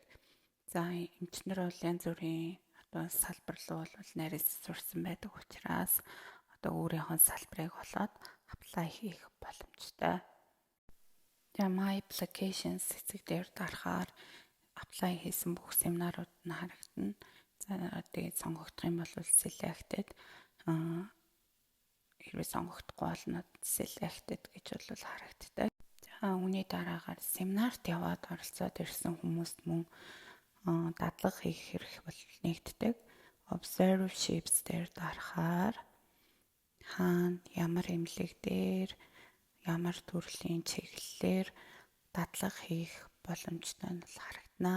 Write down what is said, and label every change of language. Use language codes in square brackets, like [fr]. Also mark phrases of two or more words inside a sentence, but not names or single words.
[mn] За, эмчнэр бол янз бүрийн салбар руу бол нарийнс сурсан байдаг учраас өөрийнхөө салбарыг олоод apply хийх боломжтой. За, My Applications хэсэг дээр дарахаар apply хийсэн бүх семинарууд нь харагдана. За, тэгээд сонгогдох юм бол selected, хэрвээ сонгогдохгүй бол [en] not selected [mn] гэж бол харагддаг. За, үүний дараагаар семинарт яваад оролцоод ирсэн хүмүүст мөн дадлага хийх хэрэг бол нэгддэг. Observerships дээр дарахаар хаана, ямар эмнэлэг дээр, ямар төрлийн чиглэлээр дадлага хийх боломжтой нь харагдана.